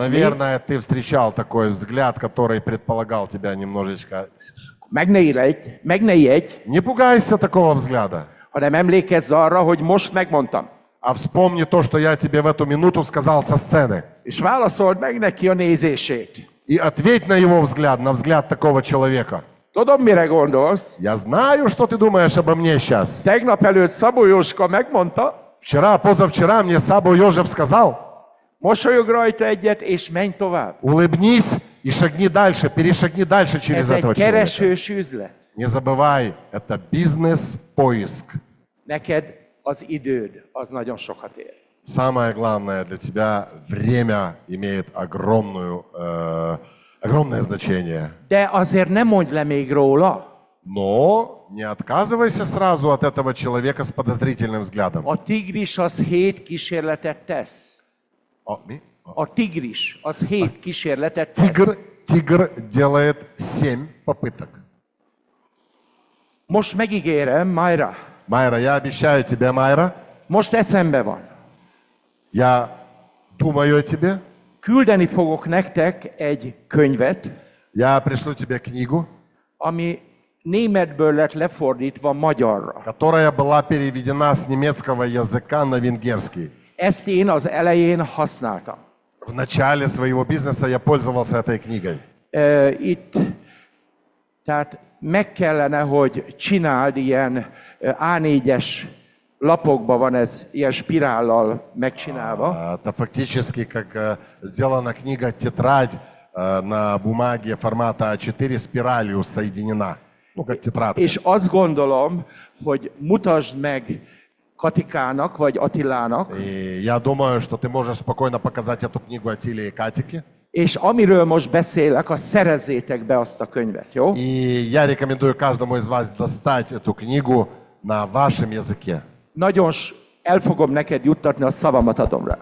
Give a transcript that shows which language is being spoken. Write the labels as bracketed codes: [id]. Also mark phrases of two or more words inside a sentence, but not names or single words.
[ru] наверное, ты встречал такой взгляд, который предполагал тебя немножечко. [hu] Meg ne ijedj, [ru] Не пугайся такого взгляда, [hu] hanem emlékezz arra, hogy most megmondtam. [ru] а вспомни то, что я тебе в эту минуту сказал со сцены. [hu] És válaszold meg neki a nézését. [ru] И ответь на его взгляд, на взгляд такого человека. [hu] Tudom, mire gondolsz? [ru] Я знаю, что ты думаешь обо мне сейчас. [hu] Tegnap előtt Szabó Jóska megmondta, [ru] Вчера, позавчера мне Сабо Ёжев сказал, [hu] mosolyog rajta egyet, és menj tovább. [ru] улыбнись и шагни дальше, перешагни дальше через [hu] Ez egy [ru] этого человека. [hu] keresős üzlet. [ru] Не забывай, это бизнес-поиск. [hu] Neked az időd, az nagyon sokat ér. [ru] Самое главное для тебя время имеет огромное значение. [hu] De azért nem mondj le még róla. [ru] Но не отказывайся сразу от этого человека с подозрительным взглядом. [hu] A tigris az 7 kísérletet tesz. Mi? A tigris az 7 kísérletet tesz. [ru] Тигр делает 7 попыток. [hu] Most megígérem, Mayra, [ru] Майра, я обещаю тебе, Майра, [hu] most eszembe van. [ru] я думаю о тебе, [hu] Küldeni fogok nektek egy könyvet, [ru] я пришлю тебе книгу, [hu] ami németből lett lefordítva magyarra. [ru] которая была переведена с немецкого языка на венгерский. [hu] Ezt én az elején használtam. [ru] В начале своего бизнеса я пользовался этой книгой. [hu] Itt, tehát meg kellene, hogy csináld ilyen A4-es lapokban van ez, ilyen spirállal megcsinálva. [ru] Это фактически как сделана книга тетрадь на бумаге формата А4 спиралью соединена. Ну, как тетрадка. [hu] És azt gondolom, hogy mutasd meg Katikának, vagy Attilának, [ru] И я думаю, что ты можешь спокойно показать эту книгу Атиле и Катике. [hu] és amiről most beszélek, azt szerezzétek be azt a könyvet, jó? [ru] И я рекомендую каждому из вас достать эту книгу на вашем языке. [hu] Nagyon el fogom neked juttatni, a szavamat adom rá.